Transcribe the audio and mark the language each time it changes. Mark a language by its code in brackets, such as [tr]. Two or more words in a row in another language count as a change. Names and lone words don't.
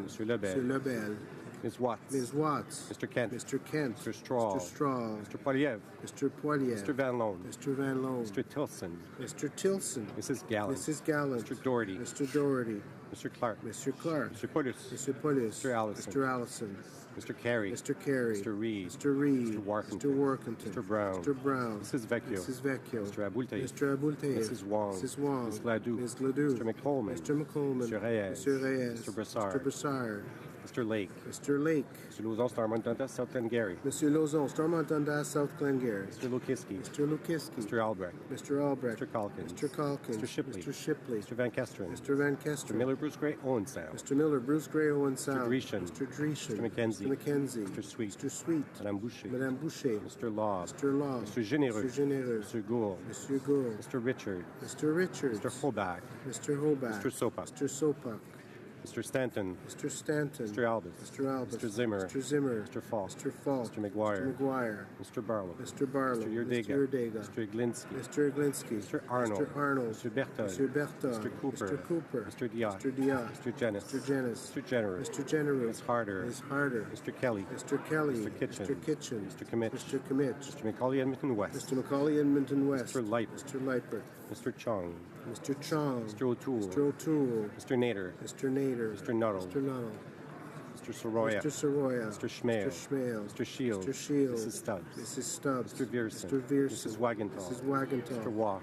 [en] Lebel. Lebel. Ms. Watts. Ms. Watts. Mr. Kent. Mr. Kent. Mr. Straw. Mr. Straw. Mr. Poiliev. Mr. Poiliev. Mr. Van Loan. Mr. Van Loan. Mr. Tilson. Mr. Tilson. Mrs. Gallant. Mrs. Gallant. Mr. Doherty. Mr. Doherty. Mr. Clark. Mr. Clark. Mr. Pulis. Mr. Pulis. Mr. Allison. Mr. Allison. Mr. Carey. Mr. Carey. Mr. Reed. Mr. Reed. Mr. Workington. Mr. Workington. Mr. Brown. Mr. Brown. Mrs. Vecchio. Mrs. Vecchio. Mr. Aboulte. Mr. Aboulte. Mrs. Wong. Mrs. Wong. Ms. Gladue. Ms. Gladue. Mr. McColman. Mr. McColman. Mr. Reyes. Mr. Reyes. Mr. Brassard. Mr. Brassard. Mr. Lake. Mr. Lake. Mr. Lauzon, Stormont, Dundas, South Glengarry. Mr. Lauzon, Stormont, Dundas, South Glengarry. Mr. Lukiski. Mr. Lukiski. Mr. Albrecht. Mr. Albrecht. Mr. Calkins. Mr. Calkins. Mr. Shipley. Mr. Shipley. Mr. Van Kesteren. Mr. Van Mr. Kesteren. Miller, Bruce Gray, Owen Sound. Mr. Miller, Bruce Gray, Owen Sound. Mr. Dreeshen. Mr. Dreeshen. Mr. McKenzie. Mr. McKenzie. Mr. Sweet. Mr. Sweet. Madame Boucher. Madame Boucher. Mr. Law. Mr. Law. Mr. Généreux. Mr. Généreux. Mr. Gould. Mr. Gould. Mr. Richard. Mr. Richards. Mr. Hobach. Mr. Hobach. Mr. Sopak. Mr. Sopak. Mr. Stanton. Mr. Stanton. Mr. Albus. Mr. Albus. Mr. Zimmer. Mr. Zimmer. Mr. Falk. Mr. Falk. Mr. McGuire. Mr. McGuire. Mr. Barlow. Mr. Barlow. Mr. Yurdega. Mr. Yurdega. Mr. Iglinski. Mr. Iglinski. Mr. Arnold. Mr. Arnold. Mr. Berton. Mr. Berton. Mr. Cooper. Mr. Cooper. Mr. Diot. Mr. Diot. Mr. Jennis. Mr. Jennis. Mr. Generous. Mr. Generous. Ms. Harder. Ms. Harder. Mr. Kelly. Mr. Kelly. Mr. Kitchen. Mr. Kitchen. Mr. Commit. Mr. Commit. Mr. McCauley, Edmonton West. Mr. McCauley, Edmonton West. Mr. Light. Mr. Lightbert. Mr. Chong. Mr. Chong. Mr. O'Toole. Mr. O'Toole. Mr. Nader. Mr. Nader. Mr. Nuttall. Mr. Nuttall. Mr. Soroya. Mr. Soroya. Mr. Schmale. Mr. Schmale. Mr. Shields. Mr. Shields. Mrs. Stubbs. Mrs. Stubbs. Mr. Vierson. Mr. Vierson. Mrs. Wagenthal. Mrs. Wagenthal. Mr. Waugh.